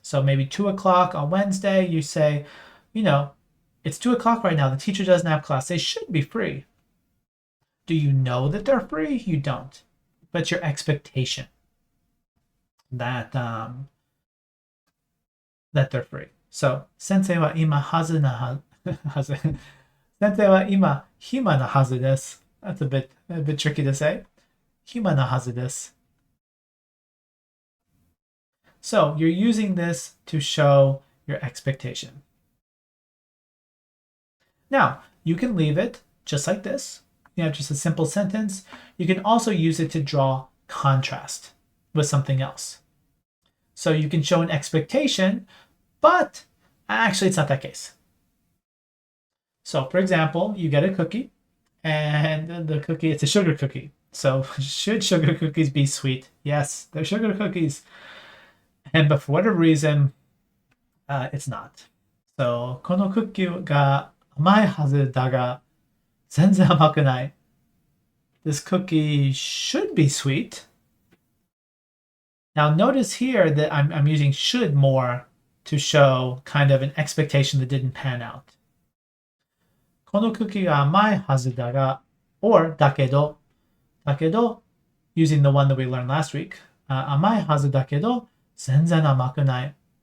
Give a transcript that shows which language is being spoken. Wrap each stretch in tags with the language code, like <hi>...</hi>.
<en>So maybe 2 o'clock on Wednesday, you say, it's 2 o'clock right now. The teacher doesn't have class. They should be free. Do you know that they're free? You don't. But it's your expectation that they're free.</en> <ja>So, 先生は今はずなはず。先生は今暇なはずです.</ja> <en>That's a bit tricky to say.</en> <ja>暇なはずです.</ja> <en>So, you're using this to show your expectation. Now, you can leave it just like this. You have just a simple sentence. You can also use it to draw contrast with something else. So you can show an expectation, but actually it's not that case. So for example, you get a cookie and the cookie, it's a sugar cookie. So should sugar cookies be sweet? Yes, they're sugar cookies. But for whatever reason, it's not.</en> <ja>So このクッキーが甘いはずだが全然甘くない.</ja> <en>This cookie should be sweet. Now notice here that I'm using should more to show kind of an expectation that didn't pan out.</en> <ja>このクッキーが甘いはずだが</ja> <en>or だけど using the one that we learned last week.</en> <ja>甘いはずだけど全然甘くない.</ja>